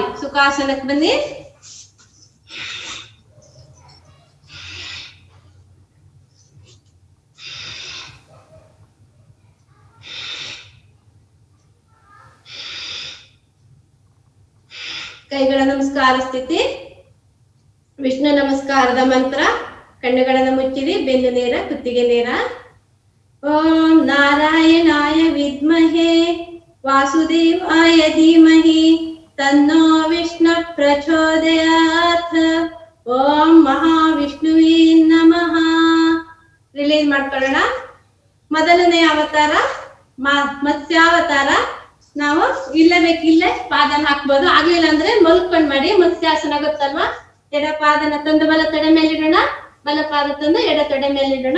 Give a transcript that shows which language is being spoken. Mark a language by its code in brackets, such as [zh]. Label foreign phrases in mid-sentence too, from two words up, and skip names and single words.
[kn] ಸುಖಾಸನಕ್ಕೆ ಬನ್ನಿ. ಕೈಗಳ ನಮಸ್ಕಾರ ಸ್ಥಿತಿ. ವಿಷ್ಣು ನಮಸ್ಕಾರದ ಮಂತ್ರ. ಕಣ್ಣುಗಳನ್ನು ಮುಚ್ಚಿರಿ. ಬೆನ್ನು ನೇರ, ಕುತ್ತಿಗೆ ನೇರ. [sa] ಓಂ ನಾರಾಯಣಾಯ ವಿದ್ಮಹೇ ವಾಸುದೇವಾಯ ಧೀಮಹಿ ತನ್ನೋ ವಿಷ್ಣು ಪ್ರಚೋದಯಾತ್. ಓಂ ಮಹಾವಿಷ್ಣುವೇ ನಮಃ. [kn] ರಿಲೀಸ್ ಮಾಡ್ಕೊಳ್ಳೋಣ. ಮೊದಲನೇ ಅವತಾರ ಮತ್ಸ್ಯಾವತಾರ. ನಾವು ಇಲ್ಲೇ ಪಾದನ ಹಾಕ್ಬೋದು. ಆಗ್ಲಿಲ್ಲ ಅಂದ್ರೆ ಮಲ್ಕೊಂಡ್ ಮಾಡಿ. ಮತ್ಸ್ಯಾಸನ ಗೊತ್ತಲ್ವಾ? ಎಡ ಪಾದನ ತಂದು ಬಲ ತೊಡೆ ಮೇಲಿಡೋಣ. ಬಲ ಪಾದ ತಂದು ಎಡ ತೊಡೆ ಮೇಲಿಡೋಣ.